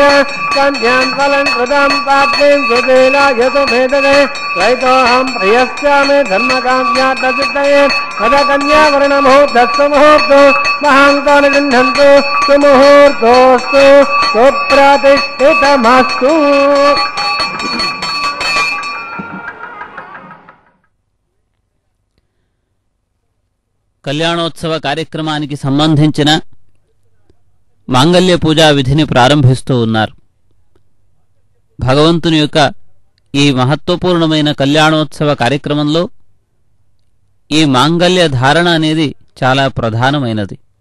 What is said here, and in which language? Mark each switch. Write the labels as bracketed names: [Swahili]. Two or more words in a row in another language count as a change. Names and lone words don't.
[Sanskrit] कन्यां फलङ्कृतां प्राप्तिं सुशीलायतु भेदने रहितोऽहं प्रियस्यामि धर्मकाम्यार्थसिद्धये कन्यावर्णमुहूर्तस्तु मुहूर्तो महान्तो न गृह्णन्तु सुमुहूर्तोऽस्तु सुप्रतिष्ठितमस्तु। [Telugu] కళ్యాణోత్సవ కార్యక్రమానికి సంబంధించిన మాంగళ్య పూజా విధిని ప్రారంభిస్తూ ఉన్నారు. భగవంతుని యొక్క ఈ మహత్వపూర్ణమైన కళ్యాణోత్సవ కార్యక్రమంలో ఈ మాంగళ్య ధారణ అనేది చాలా ప్రధానమైనది.